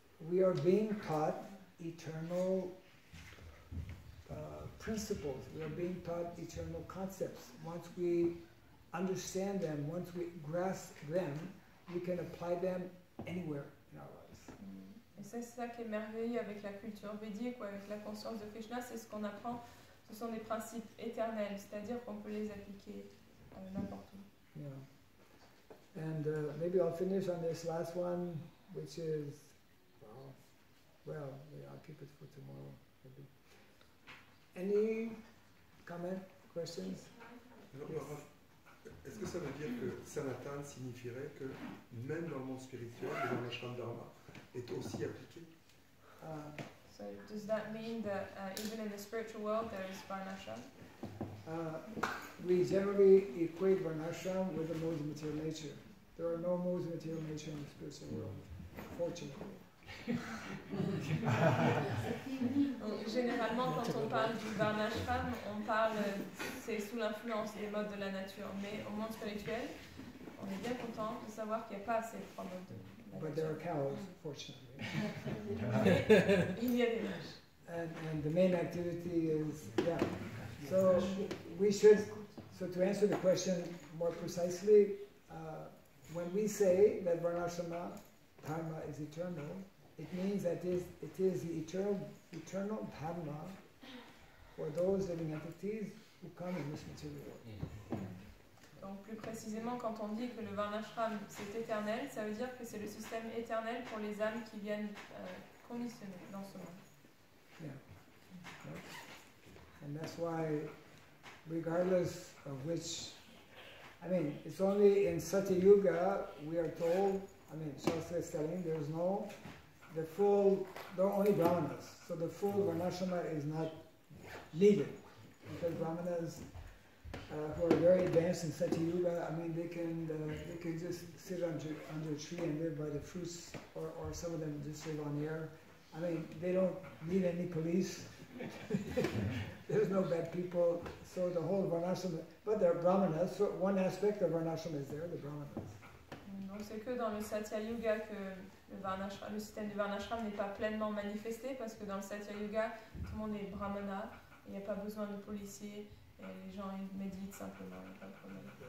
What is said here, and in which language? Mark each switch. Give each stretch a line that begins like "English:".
English: We are being taught eternal principles. We are being taught eternal concepts. Once we understand them, once we grasp them, we can apply them anywhere in our lives.
French: Et c'est ça qui est merveilleux avec la culture védique ou avec la conscience de Krishna, c'est ce qu'on apprend. Ce sont des principes éternels, c'est-à-dire qu'on peut les appliquer n'importe où.
English: Yeah. And maybe I'll finish on this last one, which is, well, I'll keep it for tomorrow. Maybe. Any comment, questions?
French: Alors, est-ce que ça veut dire que Sanatan signifierait que même dans le monde spirituel, le Varnashram Dharma est aussi appliqué?
English: So does that mean that even in the spiritual world there is Varnashram? We generally equate Varnashram with the modes of material nature. There are no modes of material nature in the spiritual world, fortunately.
French: Donc, généralement, quand on parle du Varnashram, on parle, c'est sous l'influence des modes de la nature. Mais au monde spirituel, on est bien content de savoir qu'il n'y a pas ces trois modes de la
English: But
French: nature.
English: there are cows, fortunately.
French: Il y a des vaches.
English: And the main activity is, yeah. So we should, so to answer the question more precisely, when we say that Varnashrama Dharma is eternal, it means that it is the eternal Dharma for those living entities who come in this material world. Donc plus précisément, quand on dit que le Varnashram c'est éternel, ça veut dire que c'est le système éternel pour les âmes qui viennent conditionner dans ce monde. Yeah. And that's why, regardless of which, I mean, it's only in Satya Yuga we are told, I mean, Shastra is telling there's no, there are only Brahmanas. So the full Varnashrama is not needed. Because Brahmanas who are very advanced in Satya Yuga, I mean, they can just sit under a tree and live by the fruits, or some of them just live on the air. I mean, they don't need any police. There's no bad people. So the whole Varnashrama, but they're Brahmanas. So one aspect of Varnashrama is there, the Brahmanas.
French: Donc c'est que dans le Satya Yuga que le système du Varnashram n'est pas pleinement manifesté, parce que dans le Satya Yuga, tout le monde est brahmana, il n'y a pas besoin de policiers, et les gens ils méditent simplement, il n'y a pas de problème.